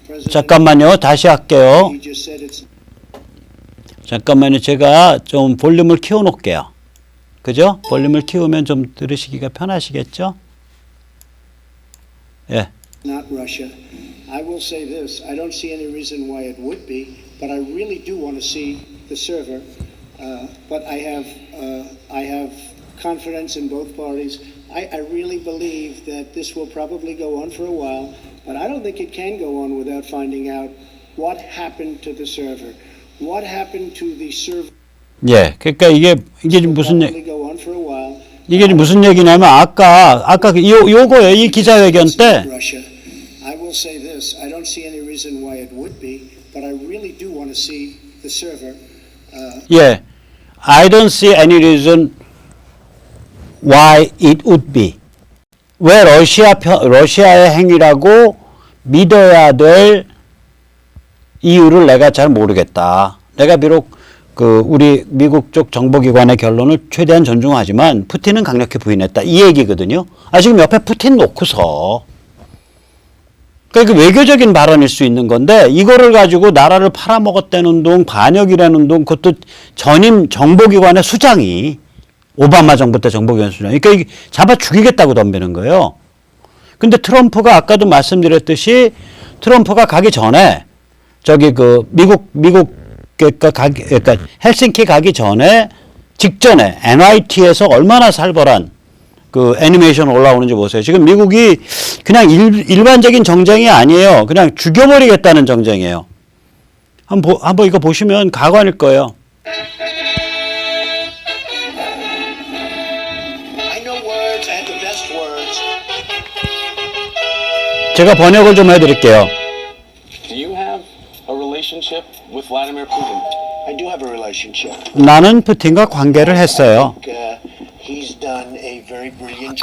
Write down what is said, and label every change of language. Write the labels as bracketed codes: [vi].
[ko] 잠깐만요. 다시 할게요. 잠깐만요. 제가 좀 볼륨을 키워 놓을게요. 그죠? 볼륨을 키우면 좀 들으시기가 편하시겠죠? 예. [en] Not Russia. I will say this. I don't see any reason why it would be, but I really do want to see the server. But I have confidence in both parties. I really believe that this will probably go on for a while, but I don't think it can go on without finding out what happened to the server. What happened to the server? [ko] 예, 그러니까 이게 무슨 [en] Probably go on for a while. [ko] 이게 무슨 얘기냐면 아까 요거예요. 이 기자회견 때 [en] Russia. I will say this. I don't see any reason why it would be, but I really do want to see the server. 예, I don't see any reason why it would be. [ko] 왜 러시아의 행위라고 믿어야 될 이유를 내가 잘 모르겠다. 내가 비록 그 우리 미국 쪽 정보기관의 결론을 최대한 존중하지만 푸틴은 강력히 부인했다. 이 얘기거든요. 지금 옆에 푸틴 놓고서 그러니까 외교적인 발언일 수 있는 건데 이거를 가지고 나라를 팔아먹었다는 둥 반역이라는 둥 그것도 전임 정보기관의 수장이 오바마 정부 때 정보기관 수장이 그러니까 이게 잡아 죽이겠다고 덤비는 거예요. 근데 트럼프가 아까도 말씀드렸듯이 트럼프가 가기 전에 저기 그 미국 그러니까 헬싱키 가기 전에 직전에 NYT에서 얼마나 살벌한 그 애니메이션 올라오는지 보세요. 지금 미국이 그냥 일반적인 정쟁이 아니에요. 그냥 죽여버리겠다는 정쟁이에요. 한번 이거 보시면 가관일 거예요. [en] I know words. I have the best words. [ko] 제가 번역을 좀 해드릴게요. [en] Do you have a relationship with Vladimir Putin? I do have a relationship. [ko] 나는 푸틴과 관계를 했어요. [en] He's done a very brilliant.